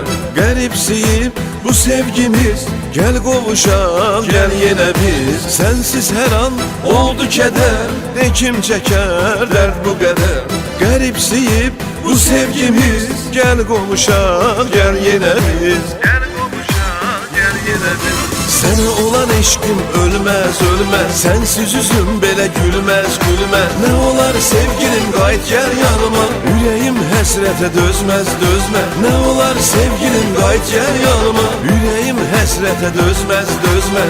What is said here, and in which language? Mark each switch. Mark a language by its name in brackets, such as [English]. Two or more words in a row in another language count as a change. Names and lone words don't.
[Turkish] Garipsiyip bu sevgimiz, gel qovuşaq, gel yine biz. Sensiz her an oldu keder, de kim çeker dert bu kadar. Garipsiyip bu sevgimiz, gel qovuşaq, gel yine biz. Gel qovuşaq, gel yine biz. [Azerbaijani] Sənə olan eşqim ölməz, ölməz. Sənsiz üzüm belə gülməz, gülməz. Nə olar sevgilim qayıt gəl yanıma, ürəyim həsrətə dözməz, dözməz. Nə olar sevgilim qayıt gəl yanıma, ürəyim həsrətə dözməz, dözməz.